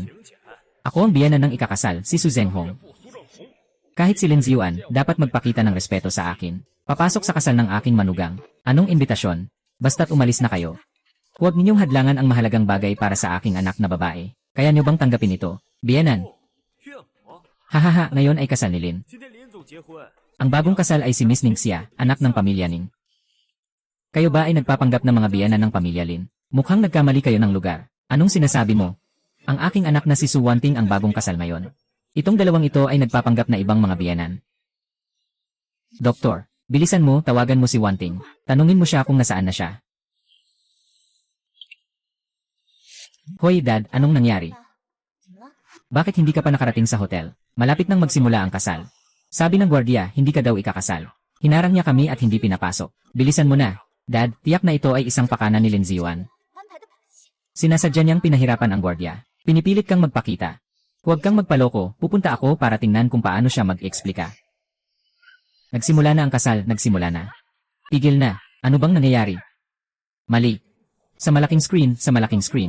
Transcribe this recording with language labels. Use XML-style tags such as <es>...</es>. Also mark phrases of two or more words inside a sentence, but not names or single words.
<tl>Ako ang biyana ng ikakasal, si Su Zhenghong. Kahit si Lin Ziwan, dapat magpakita ng respeto sa akin. Papasok sa kasal ng aking manugang. Anong imbitasyon? Basta't umalis na kayo. Huwag ninyong hadlangan ang mahalagang bagay para sa aking anak na babae. Kaya niyo bang tanggapin ito? Biyanan.</tl> <zh>岳母，</zh> <tl>Hahaha, ngayon ay kasal ni Lin.</tl> <zh>今天林总结婚，</zh> <tl>Ang bagong kasal ay si Miss Ning Xia, anak ng pamilya Ning. Kayo ba ay nagpapanggap ng mga biyanan ng pamilya Lin? Mukhang nagkamali kayo ng lugar. Anong sinasabi mo? Ang aking anak na si Su Wanting ang bagong kasal ngayon. Itong dalawang ito ay nagpapanggap na ibang mga biyanan. Doktor, bilisan mo, tawagan mo si Wanting. Tanungin mo siya kung nasaan na siya. Hoy Dad, anong nangyari?</tl> <zh>怎么了？</zh> <tl>Bakit hindi ka pa nakarating sa hotel? Malapit nang magsimula ang kasal. Sabi ng gwardiya, hindi ka daw ikakasal. Hinarang niya kami at hindi pinapasok. Bilisan mo na. Dad, tiyak na ito ay isang pakana ni Lin Ziwan.</tl> <zh>安排的把戏，</zh> <tl>Sinasadya niyang pinahirapan ang gwardiya. Pinipilit kang magpakita. Huwag kang magpaloko, pupunta ako para tingnan kung paano siya mag-eksplika. Nagsimula na ang kasal, nagsimula na. Tigil na. Ano bang nangyayari? Mali. Sa malaking screen.</tl>